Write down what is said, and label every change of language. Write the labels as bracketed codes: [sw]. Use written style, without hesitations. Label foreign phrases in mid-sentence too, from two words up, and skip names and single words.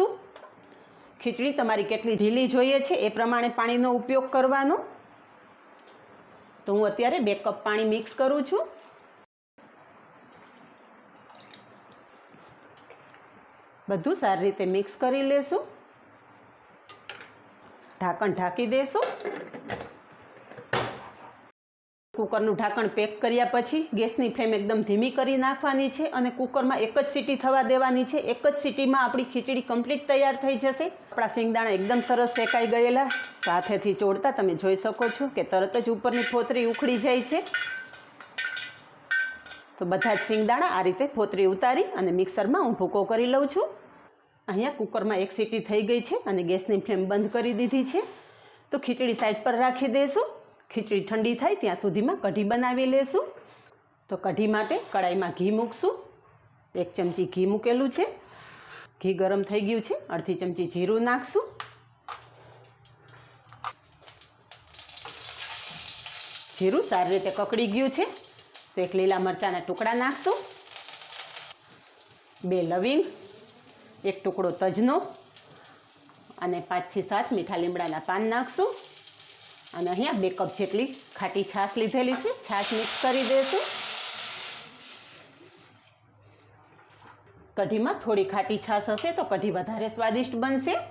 [gu] ખીચડી તમારી કેટલી ઢીલી જોઈએ છે એ પ્રમાણે પાણીનો ઉપયોગ કરવાનો। તો હું અત્યારે 2 કપ પાણી મિક્સ કરું છું। બધું સારી રીતે મિક્સ કરી લેશું। ઢાંકણ ઢાંકી દેશું। કૂકરનું ઢાંકણ પેક કર્યા પછી ગેસની ફ્લેમ એકદમ ધીમી કરી નાખવાની છે અને કૂકરમાં એક જ સીટી થવા દેવાની છે। એક જ સીટીમાં આપણી ખીચડી કમ્પ્લીટ તૈયાર થઈ જશે। આપણા સિંગદાણા એકદમ સરસ શેકાઈ ગયેલા, હાથેથી ચોડતા તમે જોઈ શકો છો કે તરત જ ઉપરની ફોતરી ઉખડી જાય છે। તો બધા જ સિંગદાણા આ રીતે ફોતરી ઉતારી અને મિક્સરમાં હું ભૂકો કરી लઉં છું। અહીંયા કૂકરમાં 1 સીટી થઈ ગઈ છે અને ગેસની ફ્લેમ બંધ કરી દીધી છે। તો ખીચડી સાઇડ પર રાખી દેશું. ખીચડી ઠંડી થાય ત્યાં સુધીમાં કઢી બનાવી લેશું। તો કઢી માટે કઢાઈમાં ઘી મૂકશું। 1 ચમચી ઘી મૂકેલું છે. ઘી ગરમ થઈ ગયું છે। 1/2 ચમચી જીરું નાખશું। જીરું સારી રીતે કકડી ગયું છે તો 1 લીલા મરચાના ટુકડા નાખશું। 2 લવિંગ, 1 ટુકડો તજનો અને 5 થી 7 मीठा લીમડાના પાન नाखशुं। અને અહીંયા 2 કપ જેટલી ખાટી છાશ લીધેલી છે, છાશ મિક્સ કરી દેશું। કઢીમાં થોડી ખાટી છાશ હશે તો કઢી વધારે સ્વાદિષ્ટ બનશે।